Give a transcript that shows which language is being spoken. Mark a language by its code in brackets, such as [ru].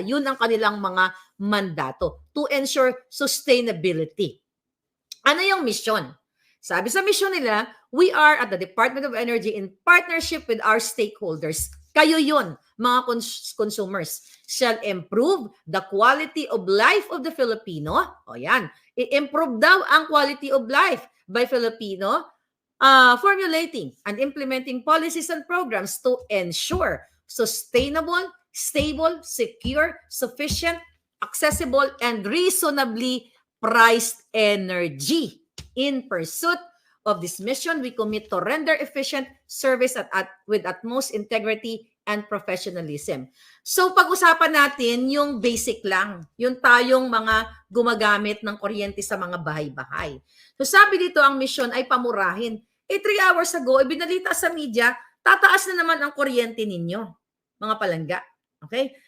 [tl] Yun ang kanilang mga mandato [en] to ensure sustainability. [tl] Ano yung mission? Sabi sa mission nila, [en] we are at the Department of Energy in partnership with our stakeholders. [tl] Kayo yun, mga [en] consumers, shall improve the quality of life of the Filipino. [tl] O yan, i-improve daw ang [en] quality of life by Filipino formulating and implementing policies and programs to ensure sustainable, stable, secure, sufficient, accessible, and reasonably priced energy. In pursuit of this mission, we commit to render efficient service with utmost integrity and professionalism. [tl] So pag-usapan natin yung basic lang, yung tayong mga gumagamit ng kuryente sa mga bahay-bahay. So sabi dito, ang mission ay pamurahin. 3 hours ago, ibinalita sa media, tataas na naman ang kuryente ninyo, mga palangga. Okay?